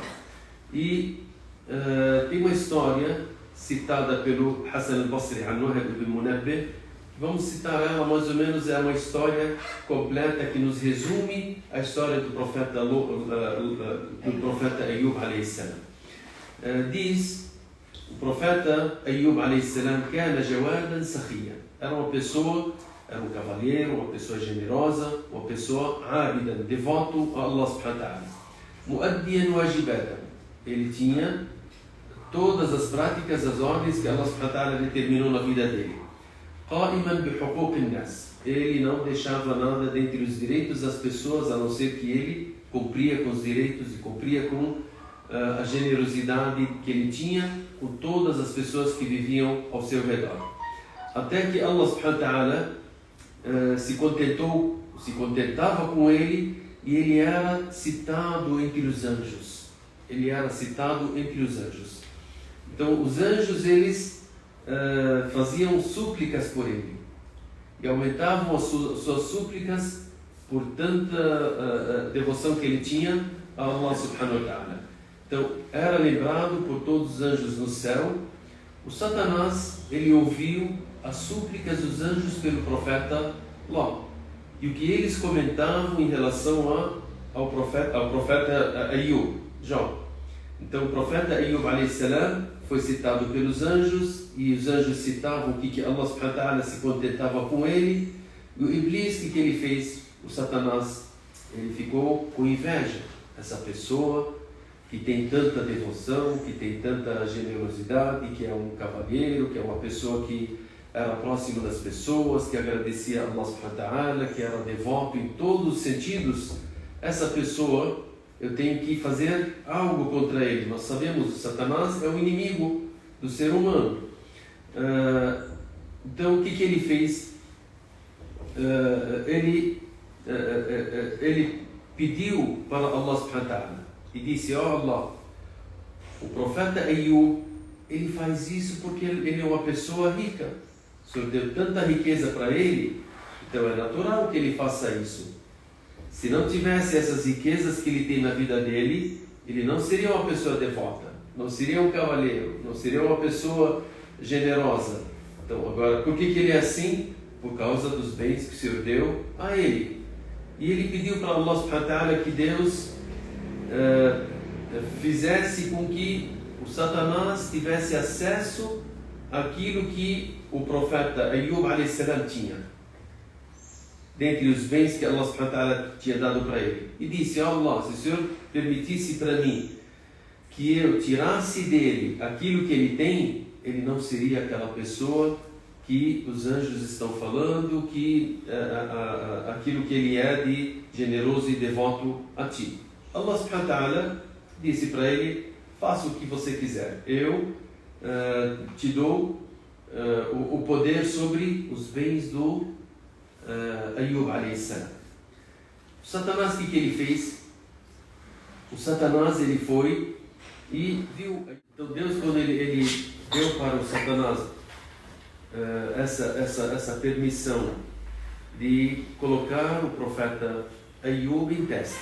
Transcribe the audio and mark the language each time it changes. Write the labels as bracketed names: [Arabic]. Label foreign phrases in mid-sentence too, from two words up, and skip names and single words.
[Portuguese] E tem uma história citada pelo Hassan al-Basri, An-Nuhayb ibn Munabbih. Vamos citar ela mais ou menos, é uma história completa que nos resume a história do profeta Ayub [Arabic] عليه السلام. [Portuguese] Diz o profeta [Arabic] أيوب عليه السلام كان جوادا سخيا", [Portuguese] era uma pessoa, era um cavalheiro, uma pessoa generosa, uma pessoa ábida, devoto a [Arabic] الله سبحانه وتعالى. مؤديا واجباته, [Portuguese] ele tinha todas as práticas, as ordens que [Arabic] الله سبحانه وتعالى [Portuguese] determinou na vida dele. [Arabic] قائما بحقوق الناس, [Portuguese] ele não deixava nada dentre os direitos das pessoas, a não ser que ele cumpria com os direitos e cumpria com a generosidade que ele tinha com todas as pessoas que viviam ao seu redor. Até que [Arabic] الله سبحانه وتعالى [Portuguese] se contentava com ele, e ele era citado entre os anjos. ele era citado entre os anjos. Então, os anjos, eles faziam súplicas por ele e aumentavam as suas súplicas por tanta devoção que ele tinha a [Arabic] الله سبحانه وتعالى. [Portuguese] Então, era lembrado por todos os anjos no céu. O Satanás, ele ouviu as súplicas dos anjos pelo profeta Ló e o que eles comentavam em relação ao profeta Ayub, Jó. Então, o profeta [Arabic] أيوب عليه السلام [Portuguese] foi citado pelos anjos e os anjos citavam que [Arabic] الله سبحانه وتعالى [Portuguese] se contentava com ele. E o Iblis, que ele fez? O Satanás, ele ficou com inveja. Essa pessoa que tem tanta devoção, que tem tanta generosidade, que é um cavalheiro, que é uma pessoa que era próximo das pessoas, que agradecia a [Arabic] الله سبحانه وتعالى, [Portuguese] que era devoto em todos os sentidos. Essa pessoa, eu tenho que fazer algo contra ele. Nós sabemos que Satanás é o inimigo do ser humano. Então, o que ele fez? Ele pediu para [Arabic] الله سبحانه وتعالى [Portuguese] e disse: Allah, o profeta Ayub, ele faz isso porque ele é uma pessoa rica. O Senhor deu tanta riqueza para ele, então é natural que ele faça isso. Se não tivesse essas riquezas que ele tem na vida dele, ele não seria uma pessoa devota, não seria um cavaleiro, não seria uma pessoa generosa. Então, agora, por que ele é assim? Por causa dos bens que o Senhor deu a ele. E ele pediu para [Arabic] الله سبحانه وتعالى [Portuguese] que Deus fizesse com que o Satanás tivesse acesso àquilo que o profeta [Arabic] أيوب عليه السلام [Portuguese] tinha, dentre os bens que [Arabic] الله سبحانه وتعالى [Portuguese] tinha dado para ele. E disse: Allah, se o Senhor permitisse para mim que eu tirasse dele aquilo que ele tem, ele não seria aquela pessoa que os anjos estão falando, que aquilo que ele é de generoso e devoto a ti. [Arabic] الله سبحانه وتعالى [Portuguese] disse para ele: faça o que você quiser, eu te dou o poder sobre os bens do [Arabic] أيوب عليه السلام. [Portuguese] O Satanás, o que ele fez? O Satanás, ele foi e viu. Então Deus, quando ele deu para o Satanás essa permissão de colocar o profeta Ayub em teste.